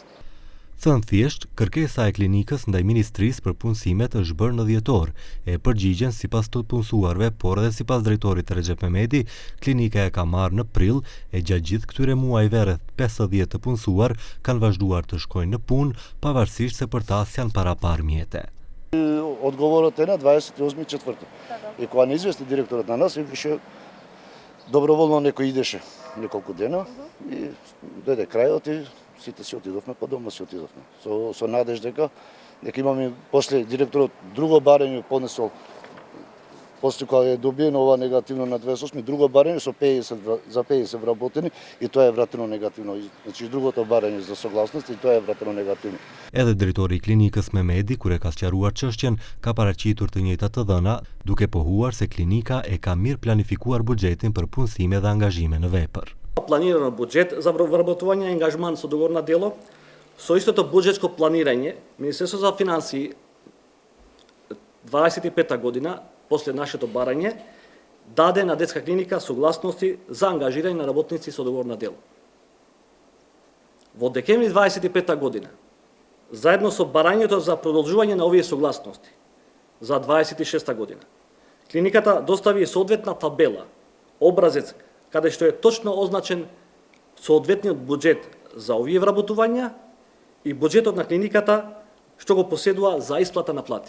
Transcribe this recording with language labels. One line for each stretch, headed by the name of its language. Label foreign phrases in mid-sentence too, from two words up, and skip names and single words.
Albanian: Thënë thjesht, kërkesa e klinikës ndaj Ministrisë për punësimet është bërë në dhjetor, e përgjigjen sipas të punësuarve, por edhe sipas drejtorit Recep Mehmeti, klinika e ka marrë në prill e gjatë gjithë këtyre muajve rreth 50 të punësuar kanë vazhduar të shkojnë në punë, pavarësisht se për ta janë parapar mjete.
Macedonian: Odgovorot е на 28-4. И кога не извести директорот на нас, викаше доброволно некој идеше неколку дена и дојде крајот и сите си отидовме по дома, си отидовме. Со надеж дека имаме после директорот друго барање поднесол, после кога е добиено ова негативно на 28, друго барање со 50 за 50 вработени и тоа е вратено негативно. Значи другото барање за согласност и тоа е вратено негативно.
Albanian: Edhe drejtori i klinikës Mehmeti, kur e ka sqaruar çështjen, ka paraqitur të njëjtat të dhëna, duke pohuar se klinika e ka mirë planifikuar buxhetin për punësime dhe angazhime në vepër.
Macedonian: Планирано буџет за вредновање и ангажман са договорна дело, со истото буџетско планирање, Министерството за финансии 25 година, после нашето барање, даде на детска клиника согласности за ангажирање на работници со договорна дело. Во декември 25 година, заедно со барањето за продолжување на овие согласности за 26 година, клиниката достави соодветна табела, образец каде што е точно означен соодветниот буџет за овие вработувања и буџетот на клиниката што го поседува за исплата на плати.